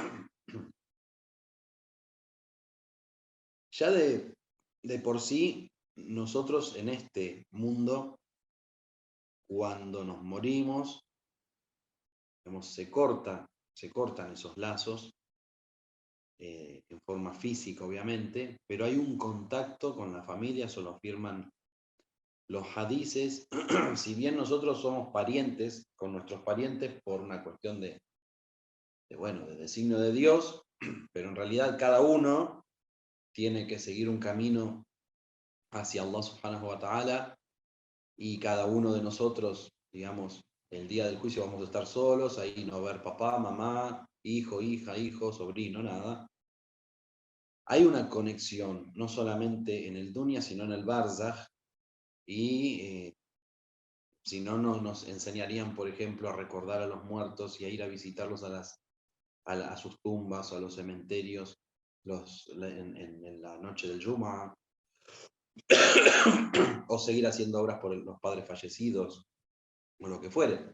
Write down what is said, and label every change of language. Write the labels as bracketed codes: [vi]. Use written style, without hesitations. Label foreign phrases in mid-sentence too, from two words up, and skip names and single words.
[es] Ya de por sí, nosotros en este mundo, cuando nos morimos, se cortan esos lazos en forma física, obviamente, pero hay un contacto con la familia, eso lo afirman los hadices. Si bien nosotros somos parientes con nuestros parientes por una cuestión de designio de Dios, pero en realidad cada uno tiene que seguir un camino hacia Allah [ar] سبحانه وتعالى, [es] y cada uno de nosotros, digamos, el día del juicio vamos a estar solos, ahí no va a haber papá, mamá, hijo, hija, sobrino, nada. Hay una conexión, no solamente en el dunya, sino en el barzakh, y si no, nos enseñarían, por ejemplo, a recordar a los muertos y a ir a visitarlos a sus tumbas o a los cementerios en la noche del Jumu'ah, o seguir haciendo obras por los padres fallecidos, o lo que fuere.